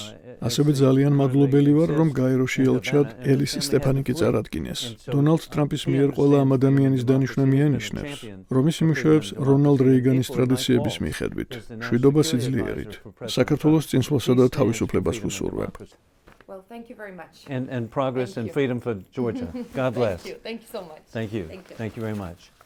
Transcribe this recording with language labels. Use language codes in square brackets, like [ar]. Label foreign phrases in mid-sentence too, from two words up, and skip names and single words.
[ka] ასევე ძალიან მადლობელი ვარ, რომ გაეროში ელჩად ელის სტეფანიკი წარადგინეს. დონალდ ტრამპის მიერ ყველა ამ ადამიანის დანიშვნა მიანიშნებს, რომ ის იმუშავებს რონალდ რეიგანის ტრადიციების მიხედვით, მშვიდობა სიძლიერით. საქართველოს წინსვლასა და თავისუფლებას ვუსურვებ. [en] Well, thank you very much. And progress and freedom for Georgia. God bless. Thank you so much. Thank you very much.